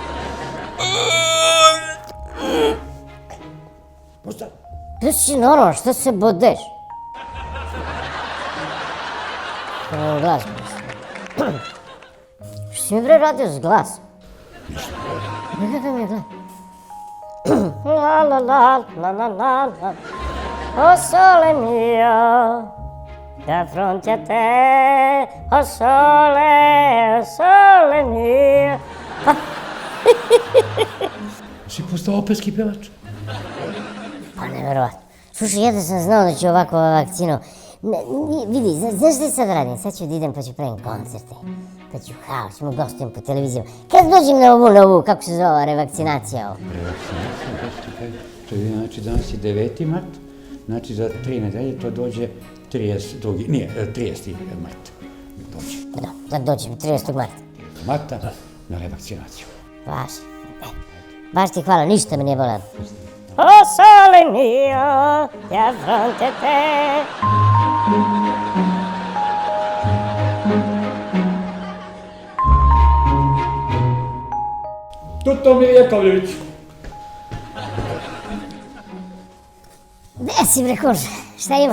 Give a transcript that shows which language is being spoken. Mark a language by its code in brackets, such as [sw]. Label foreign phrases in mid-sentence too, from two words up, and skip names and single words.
[sr] Pušta. Ti si normalno, šta se bodeš? Glas. Što si mi bre radio s glasom? Nekada mi je glas. La la la la la la la. [it] O sole mio, da fronte a te, o sole mio. [sr] Si postao operski pevač? Pa nevjerovatno. Slušaj, ja da sam znao da ću ovako vakcinu... Vidi, znaš šta sad radim? Sad ću da idem pa ću pravim koncerte. Pa ću ćemo gostujem po televiziju. Kad dođem na ovu, kako se zove, revakcinacija ovo? Revakcinacija, to je znači danas je 9. mart, znači za 3 nedelje to dođe 30. mart. Da, sad dođem 30. marta. Marta na revakcinaciju. Baš ti hvala, ništa me nije bolelo. [it] O sole mio, ja fronte te. [sr] Tutomir Jakovljević. Gde si bre kuže, šta ima?